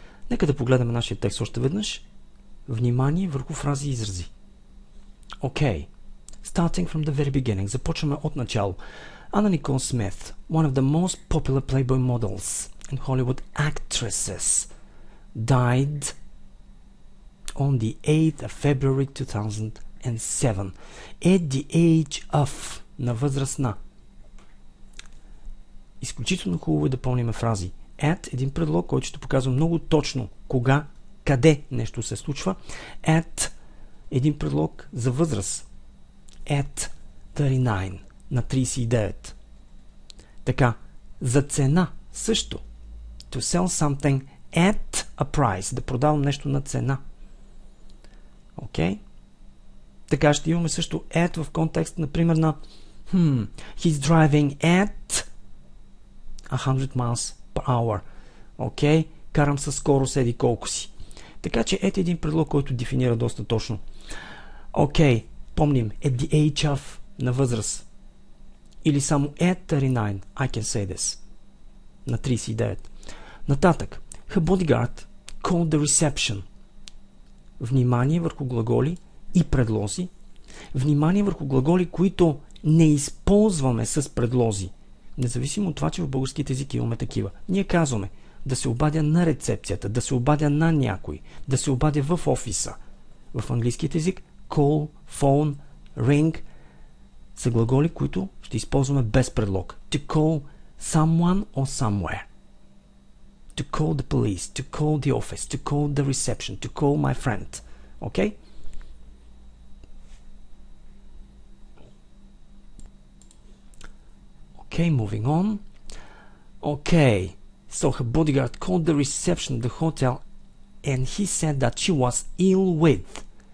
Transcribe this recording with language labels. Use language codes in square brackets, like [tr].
[bg] Нека да погледаме нашия текст още веднъж. Внимание върху фрази и изрази. [en] Okay. Starting from the very beginning. [bg] Започваме от начало. [en] Anna Nicole Smith, one of the most popular Playboy models and Hollywood actresses, died on the 8th of February 2007 at the age of, [bg] на възраст на. Изключително хубаво е да помним фрази. At, един предлог, който ще показва много точно кога, къде нещо се случва. At, един предлог за възраст. At 39, на 39. Така, за цена също. [en] To sell something at a price, [bg] да продавам нещо на цена. Окей? Така ще имаме също at в контекст, например, на [en] he's driving at 100 miles per hour. [bg] Окей? Карам със скорост еди колко си. Така че at е един предлог, който дефинира доста точно. Окей, помним, [en] at the age of, [bg] на възраст. Или само [en] at 39, I can say this. [bg] На 39. [en] Нататък, her bodyguard called the reception. [bg] Внимание върху глаголи и предлози. Внимание върху глаголи, които не използваме с предлози. Независимо от това, че в българските език имаме такива. Ние казваме да се обадя на рецепцията, да се обадя на някой, да се обадя в офиса. В английският език call, phone, ring са глаголи, които ще използваме без предлог. [en] To call someone or somewhere. To call the police, to call the office, to call the reception, to call my friend. Okay? Okay, moving on. Okay, so her bodyguard called the reception of the hotel and he said that she was ill with.